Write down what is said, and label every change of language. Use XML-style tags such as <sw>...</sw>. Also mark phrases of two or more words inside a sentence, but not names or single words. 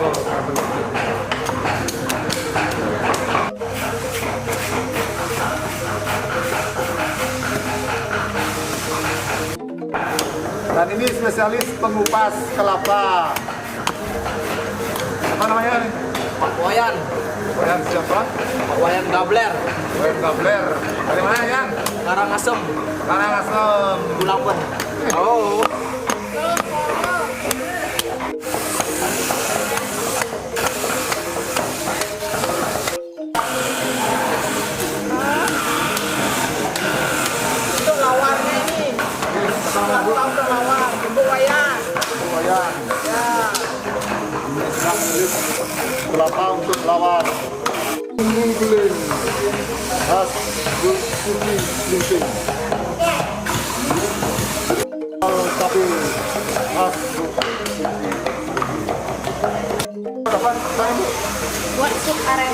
<id>Dan ini spesialis pengupas kelapa. Apa namanya? Pak Wayan. Wayan siapa? Pak Wayan Gabler. Wayan Gabler. Dari mana Yan? Karangasem. Karangasem. Bulawan. Oh. Untuk lawannya ini. Satu untuk lawan, untuk wayan. Wayan. Kelapa untuk lawan. Bumbu guling khas Suci Slingsing. Sapi khas apa namanya Bu? Buat sup ares.</id>